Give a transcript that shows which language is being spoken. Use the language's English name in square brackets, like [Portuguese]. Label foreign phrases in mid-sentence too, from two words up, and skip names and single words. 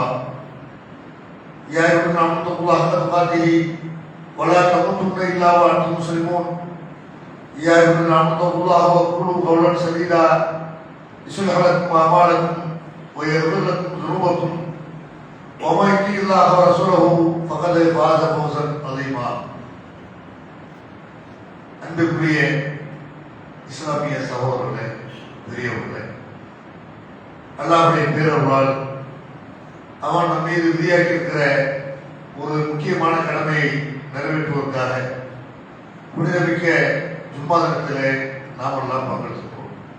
[Arabic] يا أيها الذين آمنوا اتقوا الله حق تقاته ولا تموتن الا وانتم مسلمون. يا ايها الذين امنوا اتقوا الله وقولوا قولا سديدا يصلح لكم اعمالكم ويغفر لكم ذنوبكم ومن يطع الله ورسوله فقد فاز فوزا عظيما. [Tamil] அன்புக்குரிய இஸ்லாமிய சகோதரர்களே, பெரியவர்களே, அல்லாஹ்வுடைய பேரருளால் அவன் நம் மீது விதியாக்கி இருக்கிற ஒரு முக்கியமான கடமையை நிறைவேற்றுவதற்காக புனிதமிக்க ஜும்மா தினத்திலே நாம் எல்லாம் பங்கெடுத்திருக்கிறோம்.